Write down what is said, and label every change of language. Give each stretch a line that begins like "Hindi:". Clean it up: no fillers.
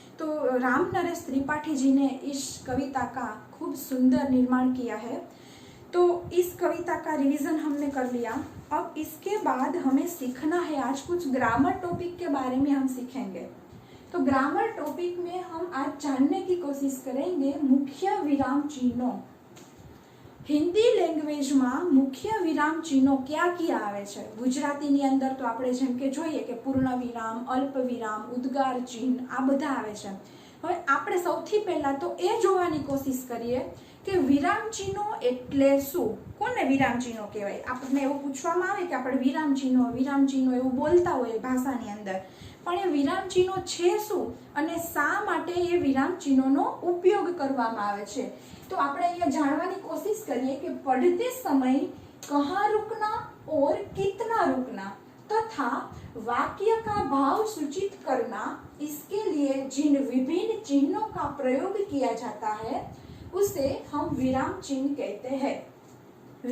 Hindi: तो राम नरेश त्रिपाठी जी ने इस कविता का खूब सुंदर निर्माण किया है। तो इस कविता का रिवीजन हमने कर लिया। अब इसके बाद हमें सीखना है, आज कुछ ग्रामर टॉपिक के बारे में हम सीखेंगे। तो ग्रामर टॉपिक में हम आज जानने की कोशिश करेंगे मुख्य विराम चिन्हों।
Gujarati: हिंदी लेंग्वेजમાં મુખ્ય વિરામ ચિહ્નો ક્યાં ક્યાં આવે છે? ગુજરાતીની અંદર તો આપણે જેમ કે જોઈએ કે પૂર્ણ વિરામ, અલ્પ વિરામ, ઉદ્ગાર ચિહ્ન, આ બધા આવે છે। હવે આપણે સૌથી પહેલા તો એ જોવાની કોશિશ કરીએ કે વિરામ ચિહ્નો એટલે શું, કોને વિરામ ચિહ્નો કહેવાય। આપણને એવું પૂછવામાં આવે કે આપણે વિરામ ચિહ્નો એવું બોલતા હોઈએ ભાષાની અંદર, પણ એ વિરામ ચિહ્નો છે શું અને શા માટે એ વિરામ ચિહ્નોનો ઉપયોગ કરવામાં આવે છે?
Hindi: तो
Gujarati: આપણે અહીંયા જાણવાની કોશિશ કરીએ
Hindi: कि पढ़ते समय कहाँ रुकना और कितना रुकना तथा वाक्य का भाव सूचित करना, इसके लिए जिन विभिन्न चिन्हों का प्रयोग किया जाता है उसे हम विराम चिन्ह कहते हैं।